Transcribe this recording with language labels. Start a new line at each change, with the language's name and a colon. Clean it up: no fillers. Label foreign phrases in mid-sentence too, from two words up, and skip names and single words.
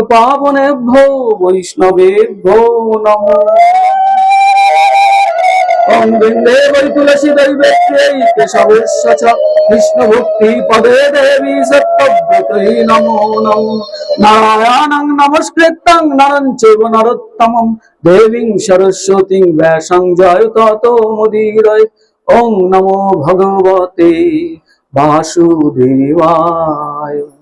Sanskrit: पावनेभ्यो वैष्णवेभ्यो नमो ওং বৃন্দে বৈ তুলসী দৈবেত্র্যৈ কেশবেশ্য চ কৃষ্ণ ভক্তি পদে দেবী সত্যব্রতৈ নমো নমো। নারায়ণং নমস্কৃত্যং নরং চৈব নরোত্তমং দেবীং সরস্বতীং ব্যাসং জয়ততো মুদীরয়ে। ওং নমো ভগবতে বাসুদেবায়।